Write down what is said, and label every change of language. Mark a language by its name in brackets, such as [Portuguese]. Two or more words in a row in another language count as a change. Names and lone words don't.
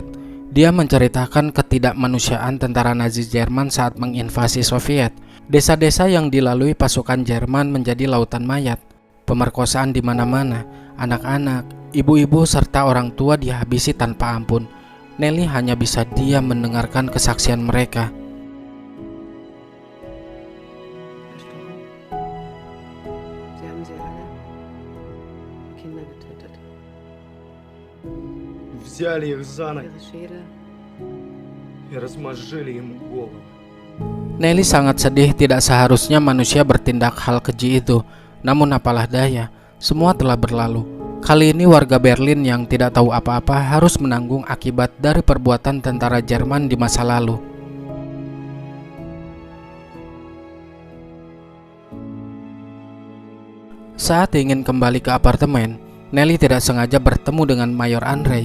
[Indonesian] Dia menceritakan ketidakmanusiaan tentara Nazi Jerman saat menginvasi Soviet. Desa-desa yang dilalui pasukan Jerman menjadi lautan mayat. Pemerkosaan di mana-mana, anak-anak, ibu-ibu serta orang tua dihabisi tanpa ampun. Nelly hanya bisa diam mendengarkan kesaksian mereka. [German] Sie haben sie alle Kinder getötet. [Russian] Взяли их за ноги [German] Ihre Schädel [Russian] и размозжили им голову. [Indonesian] Nelly sangat sedih, tidak seharusnya manusia bertindak hal keji itu. Namun apalah daya, semua telah berlalu. Kali ini warga Berlin yang tidak tahu apa-apa harus menanggung akibat dari perbuatan tentara Jerman di masa lalu. Saat ingin kembali ke apartemen, Nelly tidak sengaja bertemu dengan Mayor Andrei.